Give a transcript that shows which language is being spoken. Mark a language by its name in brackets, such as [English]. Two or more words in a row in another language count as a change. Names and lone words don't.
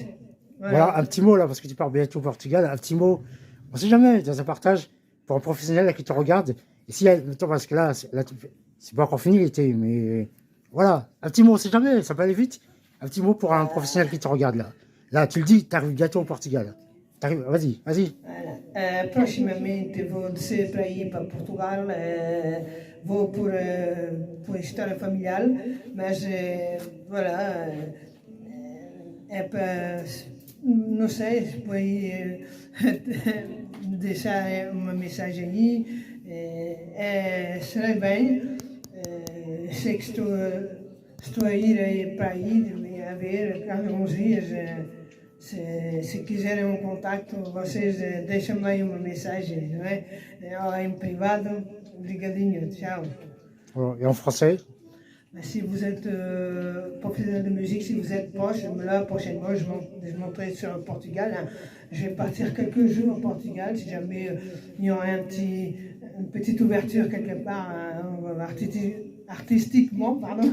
[French] Voilà, un petit mot là, parce que tu pars bientôt au Portugal, un petit mot, on sait jamais, dans un partage, pour un professionnel là, qui te regarde. Et si, parce que là, c'est pas encore fini l'été, mais voilà, un petit mot, on sait jamais, ça peut aller vite. Un petit mot pour un professionnel qui te regarde là. Là, tu le dis, tu arrives bientôt au Portugal. Vas-y. Voilà. [Portuguese] Proximamente vou descer para ir para Portugal, vou por história familiar, mas voilà, é para, não sei, se por aí deixar uma mensagem aí. Serei bem, sei que estou a ir para aí, a ver alguns dias. Se quiserem um contacto, vocês deixam-me aí uma mensagem, não é? Ou em privado, obrigadinho, tchau. [French] Et en français? Si vous êtes professionnel de musique, si vous êtes proche, là prochainement je monterai sur le Portugal. Hein. Je vais partir quelques jours au Portugal, si jamais il y aura une petite ouverture quelque part, artistiquement, pardon.